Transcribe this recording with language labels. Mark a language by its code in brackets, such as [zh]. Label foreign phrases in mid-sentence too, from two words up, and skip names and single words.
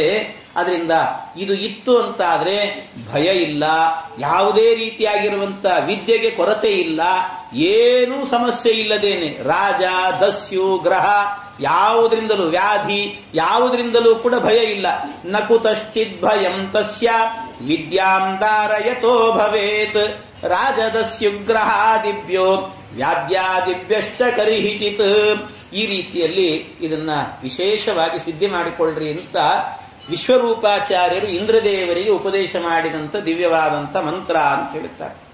[kn] ಅದರಿಂದ ಇದು ಇತ್ತು ಅಂತಾದ್ರೆ ಭಯ ಇಲ್ಲ, ಯಾವುದೇ ರೀತಿಯಾಗಿರುವಂತ ವಿದ್ಯೆಗೆ ಕೊರತೆ ಇಲ್ಲ, ಏನೂ ಸಮಸ್ಯೆ ಇಲ್ಲದೇನೆ ರಾಜ ದಸ್ಯು ಗ್ರಹ ಯಾವುದರಿಂದಲೂ ವ್ಯಾಧಿ ಯಾವುದರಿಂದಲೂ ಕೂಡ ಭಯ ಇಲ್ಲ. [sa] ನಕುತಶ್ಚಿದ್ ಭಯಂ ತಸ್ಯ ವಿದ್ಯಾಂ ಧಾರಯತೋ ಭವೇತ್ ರಾಜದಸ್ಯುಗ್ರಹಾದಿಭ್ಯೋ ವ್ಯಾದ್ಯಾದಿಭ್ಯಶ್ಚ ಕರಿಹಿಚಿತ್. [kn] ಈ ರೀತಿಯಲ್ಲಿ ಇದನ್ನ ವಿಶೇಷವಾಗಿ ಸಿದ್ಧಿ ಮಾಡಿಕೊಳ್ಳ್ರಿ ಅಂತ ವಿಶ್ವರೂಪಾಚಾರ್ಯರು ಇಂದ್ರದೇವರಿಗೆ ಉಪದೇಶ ಮಾಡಿದಂಥ ದಿವ್ಯವಾದಂಥ ಮಂತ್ರ ಅಂತ ಹೇಳುತ್ತಾರೆ.